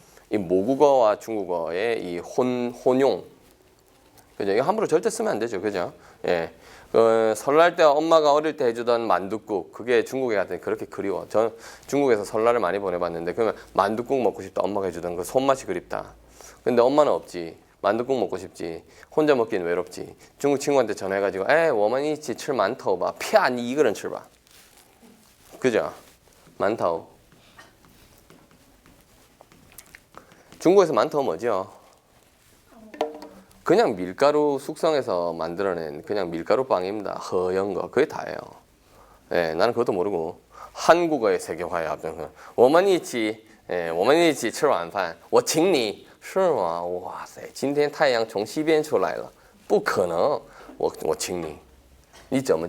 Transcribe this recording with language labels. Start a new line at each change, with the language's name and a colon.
Korean: 이 모국어와 중국어의 이 혼용, 그죠? 이거 함부로 절대 쓰면 안 되죠, 그죠? 예, 설날 때 엄마가 어릴 때 해주던 만둣국, 그게 중국에 갔더니 그렇게 그리워. 전 중국에서 설날을 많이 보내봤는데 그러면 만둣국 먹고 싶다, 엄마가 해주던 그 손맛이 그립다. 근데 엄마는 없지. 만둣국 먹고 싶지. 혼자 먹기는 외롭지. 중국 친구한테 전화해가지고
Chinese: 我们一起吃馒头吧. 骗你一个人吃吧.
Korean: 그죠?
Chinese: 만타오.
Korean: 중국에서 만타오 뭐죠? 그냥 밀가루 숙성해서 만들어낸 그냥 밀가루 빵입니다. 허연 거. 그게 다예요. 예, 나는 그것도 모르고 한국어의 세계화야.
Chinese: 我们一起吃晚饭我请你是吗？哇塞，今天太阳从西边出来了，不可能，我请你，你怎么？